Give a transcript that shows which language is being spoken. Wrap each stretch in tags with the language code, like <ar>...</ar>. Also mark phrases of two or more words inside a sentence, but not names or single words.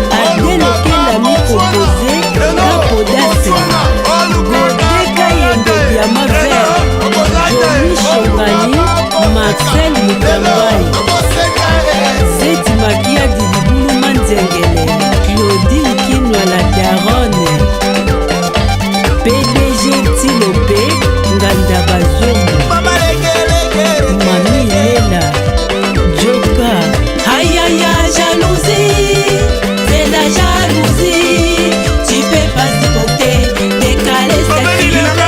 <ln>Adele Kenda Mikopoze, Kapodasi, Godé Kayembe Diama Vert, Johnny Shongani, Marcel Mutambai, Zeti Makiadi Libuluma Nzengele, Claudine Kinwa la Daronne, P D G Tilope, Nganda Bazongo, Mama leke, leke, leke. Mami Lela, Joka.</ln> <fr>Aïe, aïe, aïe, jalousie, c'est la jalousie. Tu peux pas supporter, décaler cette fille.</fr>